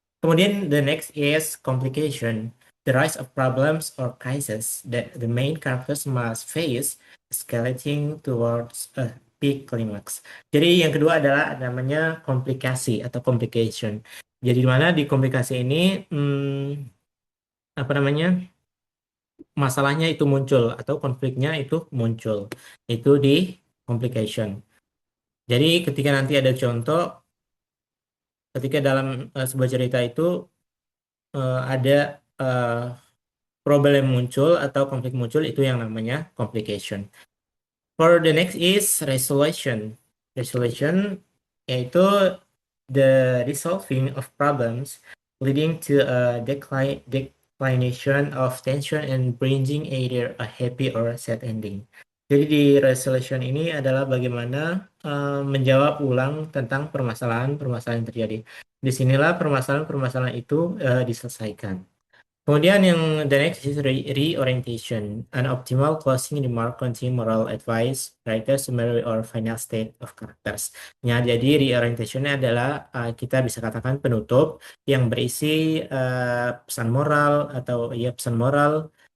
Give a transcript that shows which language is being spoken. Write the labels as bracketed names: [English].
[Indonesian] Kemudian [English] the next is complication, the rise of problems or crises that the main characters must face, escalating towards a peak climax. [Indonesian] Jadi yang kedua adalah namanya komplikasi atau complication. Jadi di mana di komplikasi ini apa namanya masalahnya itu muncul atau konfliknya itu muncul. Itu di complication. Jadi ketika nanti ada contoh, ketika dalam sebuah cerita itu ada problem muncul atau konflik muncul, itu yang namanya complication. [English] For the next is resolution. Resolution [Indonesian] yaitu [English] the resolving of problems leading to a declination of tension and bringing either a happy or sad ending. [Indonesian] Jadi di resolution ini adalah bagaimana menjawab ulang tentang permasalahan-permasalahan yang terjadi. Disinilah permasalahan-permasalahan itu diselesaikan. Kemudian yang [English] the next is reorientation. An optimal closing remark contain moral advice, writer summary or final state of characters. [Indonesian] Ya, jadi reorientationnya adalah kita bisa katakan penutup yang berisi pesan moral atau ya pesan moral.